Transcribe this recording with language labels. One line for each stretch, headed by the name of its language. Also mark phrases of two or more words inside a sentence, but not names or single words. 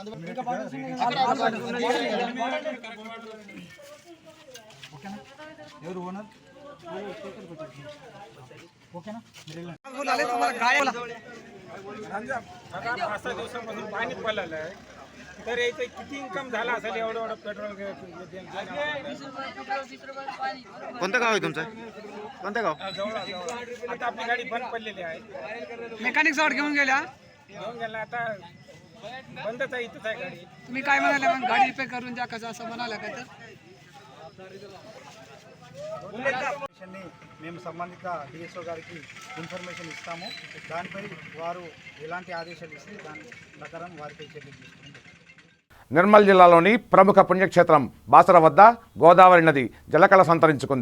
Telugu: ఎవరు ఓనర్ ओके ना
Marathi: पाच-सहा दिवसापासून पाणी पडलेलं आहे तर याचं किती इन्कम झाला असेल एवढं पेट्रोल कोणतं गाव आहे तुमचं कोणतं गाव आता आपली गाडी बंद पडलेली आहे मेकॅनिक जवळ घेऊन गेला आता बंदच आहे इथंच आहे गाडी तुम्ही काय म्हणाले मग गाडी रिपेअर करून द्या कसं असं म्हणाला काय तर
Telugu: మేము సంబంధిత డిఎస్ఓ గారికి ఇన్ఫర్మేషన్ ఇస్తాము దానిపై వారు ఎలాంటి ఆదేశాలు ఇస్తే దాని ప్రకారం వారిపై చర్యలు తీసుకుంటాం. నిర్మల్ జిల్లాలోని ప్రముఖ పుణ్యక్షేత్రం బాసర వద్ద గోదావరి నది జలకళ సంతరించుకుంది.